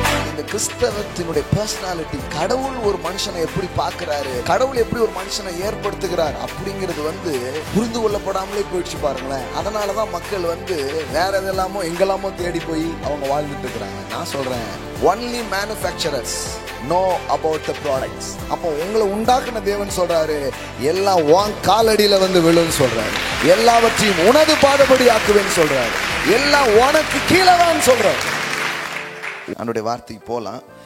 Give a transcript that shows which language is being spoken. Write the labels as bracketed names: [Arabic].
[Tamil] இந்த கிறிஸ்தவத்தினுடைய பர்சனாலிட்டி, கடவுள் ஒரு மனுஷனை எப்படி பார்க்கிறாரு, கடவுள் எப்படி ஒரு மனுஷனை ஏற்படுத்துகிறார் அப்படிங்கிறது புரிந்து கொள்ளப்படாமலே போயிடுச்சு பாருங்களேன். அதனாலதான் மக்கள் வேற எதெல்லாமோ எங்கெல்லாமோ தேடி போய் அவங்க வாழ்ந்துட்டு இருக்கிறாங்க. நான் சொல்றேன், [English] only manufacturers know about the products. [Tamil] அப்போ உங்களை உண்டாக்குன தேவன் சொல்றாரு, எல்லாம் உன் காலடியில விழுன்னு சொல்றாரு, எல்லாவற்றையும் உனது பாதபடி ஆக்குவேன்னு சொல்றாரு, எல்லாம் உனக்கு கீழதான் சொல்றாரு. அவனுடைய வார்த்தைக்கு போலாம்.